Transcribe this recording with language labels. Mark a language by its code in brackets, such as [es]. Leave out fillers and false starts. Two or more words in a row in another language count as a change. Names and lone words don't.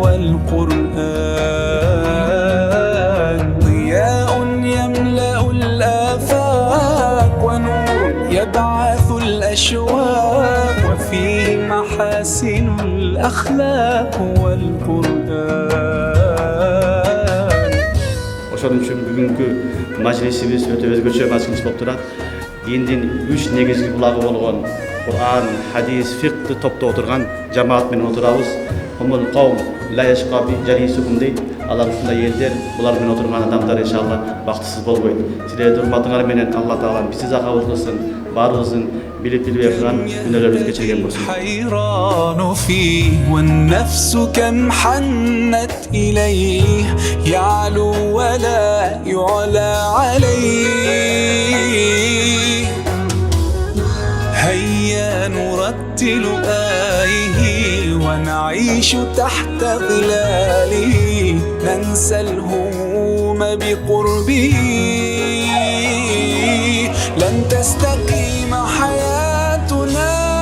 [ar] والقرآن ضياء يملأ الآفاق ونور يبعث الأشواق وفيه محاسن الأخلاق والقرآن. [ky] Ошон үчүн бүгүнкү мажлисибиз өтө өзгөчө мажлис болуп турат. Диндин 3 негизги булагы болгон Кур'ан, хадис, фикты топтоп отурган жамаат менен отурабыз. [ar] هم القوم لا يشقى بهم جليسهم [ky] дейт. Алар ушундай элдер, булар менен отурган адамдар иншалла бактысыз болбойт. Силердин урматыңар менен Алла Таала бизди закабыл кылсын, баарыбыздын билип билбей кылган күнөөлөрүбүздү кечирген болсун. [ar] حيران فيه والنفس كم حنت إليه يعلو ولا يعلى عليه هيا نرتل آيه ونعيش تحت ظلاله ننسى الهموم بقربه لن تستقيم حياتنا